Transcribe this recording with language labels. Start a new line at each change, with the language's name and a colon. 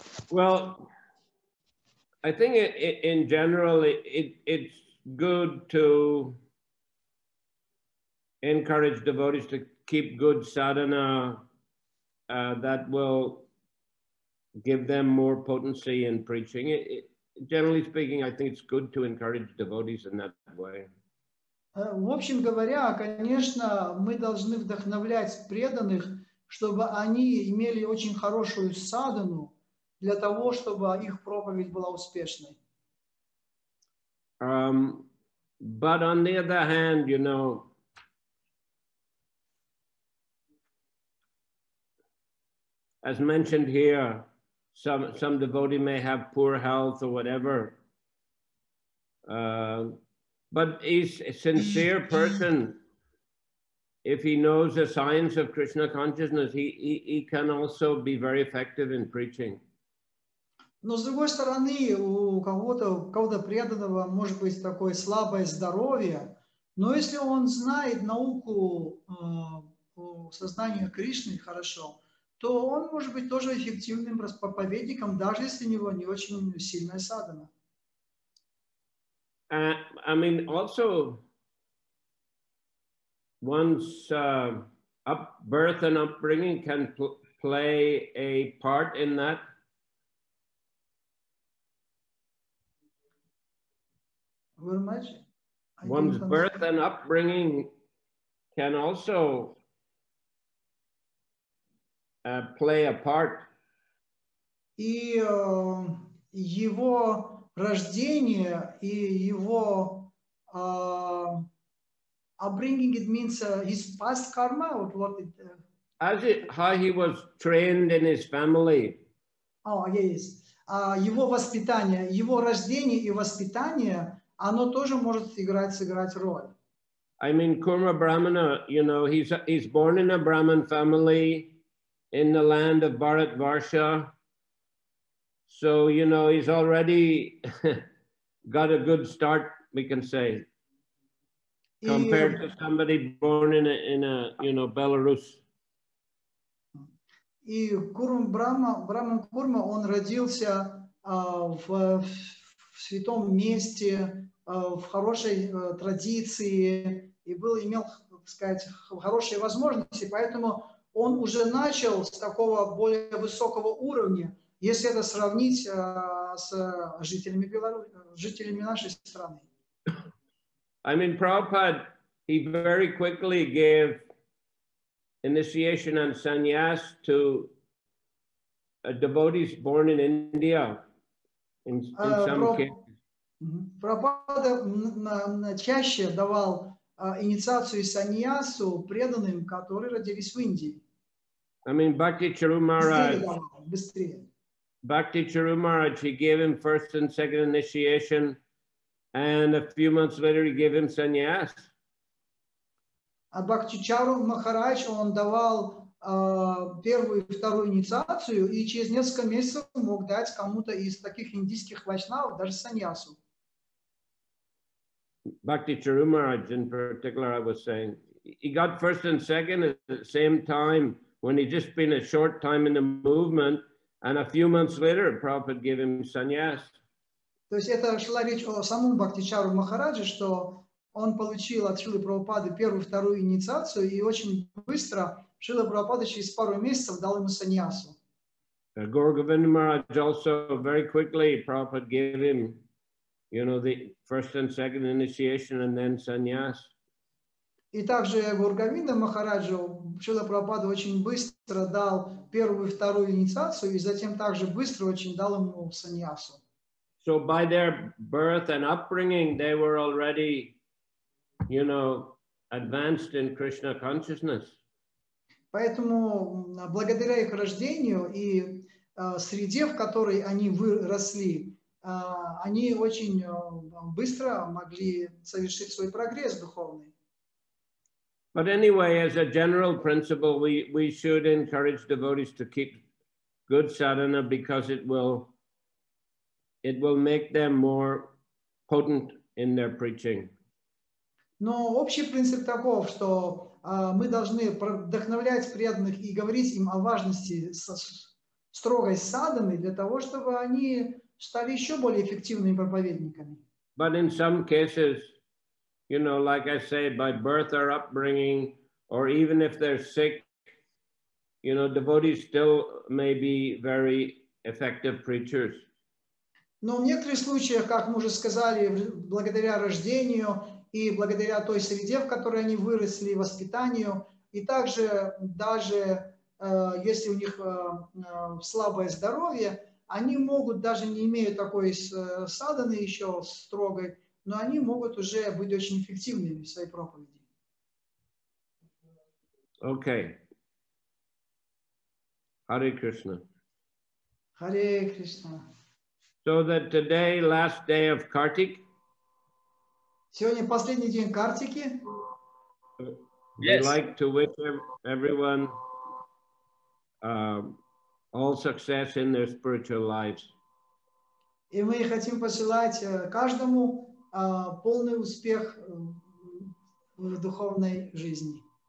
English: Well, I think in general, it's good to encourage devotees to keep good sadhana that will give them more potency in preaching. Generally speaking, I think it's good to encourage devotees in that way.
Russian: В общем говоря, конечно, мы должны вдохновлять преданных, чтобы они имели очень хорошую садхану для того, чтобы их проповедь была успешной.
English: But on the other hand, you know, as mentioned here, some devotee may have poor health or whatever. But he's a sincere person. If he knows the science of Krishna consciousness, he can also be very effective in preaching.
Russian: Но с другой стороны, у кого-то преданного может быть такое слабое здоровье, но если он знает науку о сознании Кришны хорошо, то он может быть тоже эффективным проповедником, даже если у него не очень сильная садхана.
English: I mean, also, one's birth and upbringing can play a part in that. Very much. One's birth and upbringing can also play a part.
Russian: И его рождение и его
English: upbringing, it means his past karma, or what it, How he was trained in his family. Yes.
Russian: Его воспитание, его рождение и воспитание, оно тоже может сыграть роль.
English: I mean, Kurma Brahmana, you know, he's born in a Brahmin family in the land of Bharatvarsha. So, you know, he's already got a good start, we can say, compared to somebody born in a you know, Belarus.
Russian: И Брахман Курма, он родился в святом месте, в хорошей традиции и имел, так сказать, хорошие возможности, поэтому он уже начал с такого более высокого уровня, если это сравнить с жителями нашей страны.
English: I mean, Prabhupada, he very quickly gave initiation and sannyas to devotees born in India, in some cases.
Russian: Прабхупада чаще давал инициацию и саньясу преданным, которые родились в Индии.
English: I mean, Bhakti Charu Maharaj,
Russian: Быстрее.
English: Bhakti Charu Maharaj, he gave him first and second initiation, and a few months later he gave him sannyas.
Russian: А Бхактичару Махарадж, он давал первую и вторую инициацию, и через несколько месяцев мог дать кому-то из таких индийских вайшнавов даже саньясу.
English: Bhakti Charu Maharaj in particular, I was saying, he got first and second at the same time when he just been a short time in the movement, and a few months later, Prabhupada gave him sannyas.
Russian: То есть это шла речь о самом Бхактичару Махараджи, что он получил от Шрилы Прабхупады первую и вторую инициацию, и очень быстро Шрила Прабхупада через пару месяцев дал ему саньясу.
English: Gaur Govinda Maharaj also very quickly, Prabhupada gave him, you know, the first and second initiation and then sannyas.
Russian: И также Гургавинда Махараджу Шрила Прабхупада очень быстро дал первую и вторую инициацию, и затем также быстро очень дал ему саньясу.
English: So by their birth and upbringing, they were already, you know, advanced in Krishna consciousness.
Russian: Поэтому благодаря их рождению и среде, в которой они выросли, они очень быстро могли совершить свой прогресс духовный.
English: But anyway, as a general principle, we should encourage devotees to keep good sadhana because it will make them more potent in their preaching.
Russian: Но общий принцип таков, что мы должны вдохновлять преданных и говорить им о важности строгой садханы для того, чтобы они стали еще более эффективными проповедниками.
English: But in some cases, you know, like I say, by birth or upbringing, or even if they're sick, you know, devotees still may be very effective preachers.
Russian: Но в некоторых случаях, как мы уже сказали, благодаря рождению и благодаря той среде, в которой они выросли, воспитанию, и также даже если у них слабое здоровье, они могут, даже не имея такой садханы еще строгой, но они могут уже быть очень эффективными в своей проповеди.
English: Okay. Hare Krishna.
Russian: Харе Кришна.
English: So that today, last day of Kartik,
Russian: Сегодня последний день Картики.
English: we'd like to wish everyone all success in their spiritual lives.
Russian: И мы хотим посылать каждому полный успех в духовной жизни.